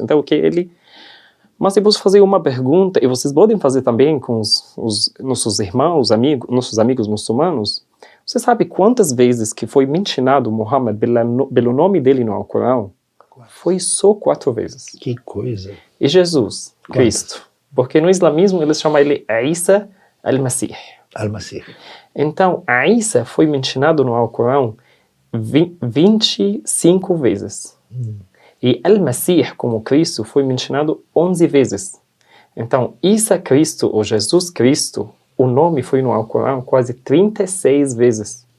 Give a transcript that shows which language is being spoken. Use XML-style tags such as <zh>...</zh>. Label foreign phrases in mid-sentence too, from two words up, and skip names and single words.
<pt>Então, mas eu posso fazer uma pergunta, e vocês podem fazer também com os nossos irmãos, nossos amigos muçulmanos. Você sabe quantas vezes que foi mencionado Muhammad pelo nome dele no Alcorão? Foi só 4 vezes. Que coisa. E Jesus, Cristo, porque no islamismo eles chamam ele Isa al-Masih. Al-Masih. Então, Isa foi mencionado no Alcorão 25 vezes. E Al-Masih, como Cristo, foi mencionado 11 vezes. Então, Isa Cristo, ou Jesus Cristo, o nome foi no Alcorão quase 36 vezes.</pt>